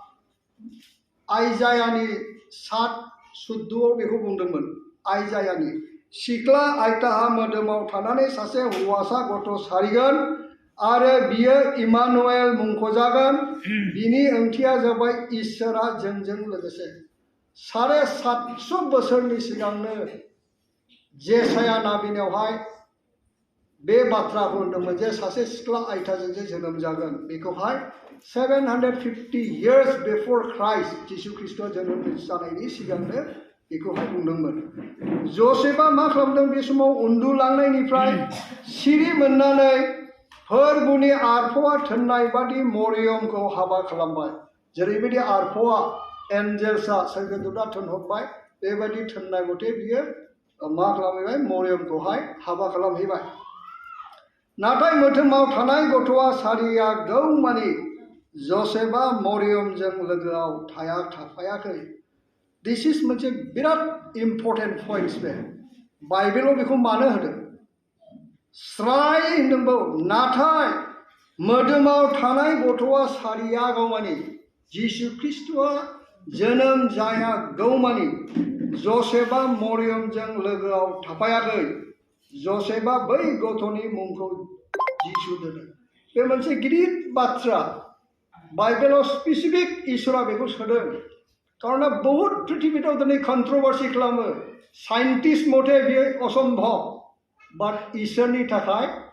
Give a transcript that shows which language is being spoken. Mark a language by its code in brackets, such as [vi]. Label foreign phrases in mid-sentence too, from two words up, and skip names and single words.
[brx] आइजायानि 7:14 बेखौ बुंदोंमोन आइजायानि सिख्ला आइटाहा मोदोमाव थानानै सासे हौवासा गथ' सारिगोन आरो बियो इमानुएल मुंख'जागोन बिनि ओंथिया जाबाय इसोरा जोंजों लोगोसे 750 बोसोरनि सिगांनो जेसाया नाबिनावहाय बे बाथ्राखौ होनदोंमोन जे सासे सिख्ला आइटाजों जोनोम जागोन बेखौहाय [en] 750 years before [brx] Christ जिसु ख्रिस्टआ जोनोम जानायनि सिगांनो बेखौहाय बुंदोंमोन जसेफआ मा खालामदों बे समाव उन्दुलांनायनिफ्राय सिरि मोननानै फोरबुनि आरफआ थोननाय बादि मरियमखौ हाबा खालामबाय जेरैबायदि आरफआ एन्जेल्सआ सोरगोदूतआ थोनहरबाय बेबायदि थोननाय मथे बियो मा खालामहैबाय मरियमखौहाय हाबा खालामहैबाय नाथाय मोदोमाव थानाय गथ'आ सारियागौमानि जसेफआ मरियमजों लोगोआव थाफायाखै [en] this is [brx] मोनसे बिराद [en] important points [brx] बे बाइबेलाव बेखौ मानो होदों स्राय होनदोंबो नाथाय मोदोमाव थानाय गथ'आ सारियागौमानि जिसु ख्रिस्ट'आ जोनोम जायागौमानि जसेफआ मरियमजों लोगोआव थाफायाखै जसेफआ बै गथ'नि मुंखौ जिसु दोनो बे मोनसे गिदिर बाथ्रा बाइबेलाव स्पेसिफिक इसोरा बेखौ सोदों कारना बहुत पृथिबीआव दिनै कन्ट्रभार्सि खालामो साइन्टिस्ट मथे बेयो असम्भव बाट इसोरनि थाखाय